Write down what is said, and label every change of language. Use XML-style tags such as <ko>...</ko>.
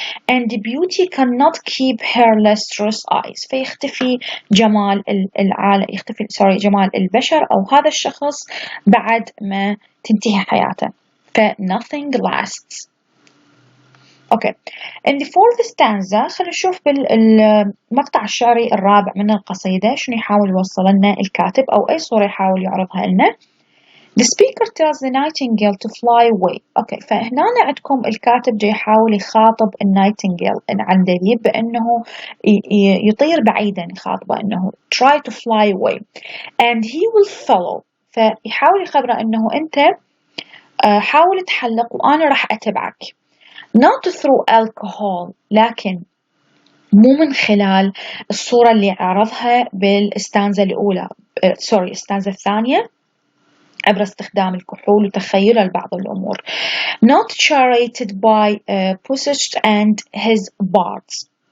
<en>And beauty cannot keep her lustrous eyes،</en> <ar>فيختفي جمال العالم، يختفي جمال البشر أو هذا الشخص بعد ما تنتهي حياته.</ar> <en>ف nothing lasts. Okay. In the fourth stanza</en> <ar>خلينا نشوف بالمقطع الشعري الرابع من القصيدة شنو يحاول يوصل لنا الكاتب أو أي صورة يحاول يعرضها لنا.</ar> <en>The speaker tells the nightingale to fly away.</en> <ar>اوكي، فهنا عندكم الكاتب جاي يحاول يخاطب النايتنجيل العندليب بانه يطير بعيدا، يخاطبه انه</ar> <en>try to fly away and he will follow.</en> <ar>فيحاول يخبره انه انت حاول تحلق وانا راح اتبعك.</ar> <en>Not through alcohol،</en> <ar>لكن مو من خلال الصورة اللي عرضها بالستانزا الأولى، الستانزا الثانية، عبر استخدام الكحول وتخيله لبعض الأمور.</ar> <en>Not charted by Pusich and his bards.</en>